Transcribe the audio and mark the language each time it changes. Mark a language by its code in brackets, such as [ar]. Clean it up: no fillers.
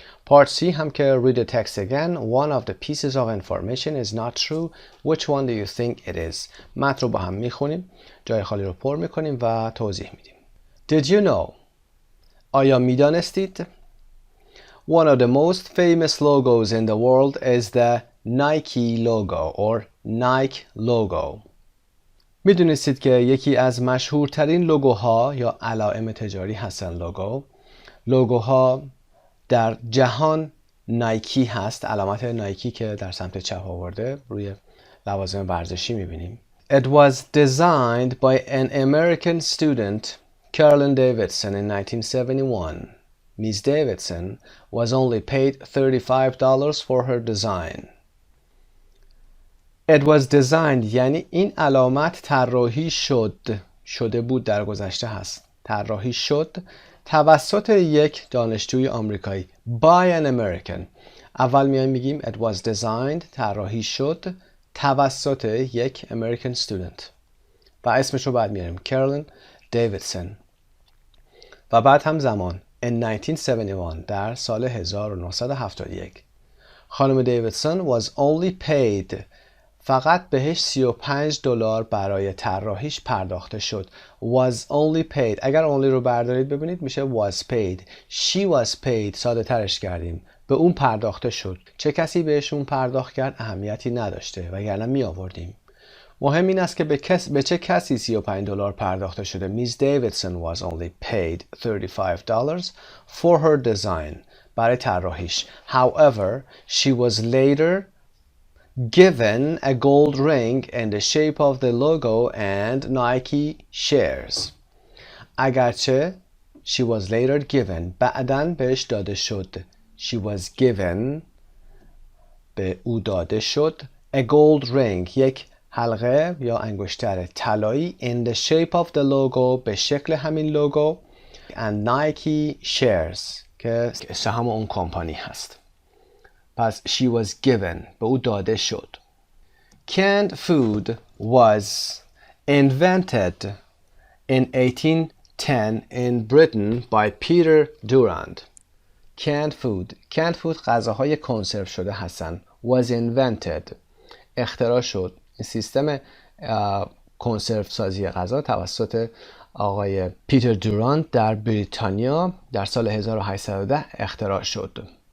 [en] Part C [fa] هم که [en] read the text again. One of the pieces of information is not true. Which one do you think it is? [fa] متن رو با هم میخونیم، جای خالی رو پر میکنیم و توضیح میدیم. [en] Did you know? [fa] آیا میدانستید؟ [en] One of the most famous logos in the world is the Nike logo or Nike logo. [fa] میدونستید که یکی از مشهورترین لوگوها یا علائم تجاری هستن لوگوها در جهان نایکی هست. علامت نایکی که در سمت چپ آورده روی لوازم ورزشی میبینیم. [en] It was designed by an American student, Carolyn Davidson, in 1971. Ms. Davidson was only paid $35 for her design. It was designed [fa] یعنی این علامت طراحی شده بود، در گذشته هست. طراحی شد توسط یک دانشجوی آمریکایی. [en] By an American. [fa] اول میایم میگیم [en] it was designed [fa] طراحی شد توسط یک [en] American student [fa] و اسمش رو بعد میاریم Carolyn Davidson و بعد هم زمان in 1971 در سال 1971. خانم دیویدسون [en] was only paid [fa] فقط بهش $35 برای طراحیش پرداخته شد. [en] Was only paid. [fa] اگر only رو بردارید ببینید میشه [en] was paid. She was paid. [fa] ساده ترش کردیم. به اون پرداخته شد. چه کسی بهش اون پرداخت کرد اهمیتی نداشته وگرنه می آوردیم. مهم این است که به چه کسی $35 پرداخته شده. [en] Ms Davidson was only paid $35 for her design. [fa] برای طراحیش. [en] However, she was later given a gold ring in the shape of the logo and Nike shares. [fa] اگرچه [en] she was later given [fa] بعداً بهش داده شد. [en] She was given [fa] به او داده شد [en] a gold ring [fa] یک حلقه یا انگشتر طلایی [en] in the shape of the logo [fa] به شکل همین لوگو [en] and Nike shares [fa] که سهام اون کمپانی هست. پس [en] she was given [fa] به او داده شد. [en] Canned food was invented in 1810 in Britain by Peter Durand. Canned food [fa] غذاهای کنسرو شده هستن. [en] Was invented [fa] اختراع شد. این سیستم کنسرو سازی غذا توسط آقای پیتر دوراند در بریتانیا در سال 1810 اختراع شد.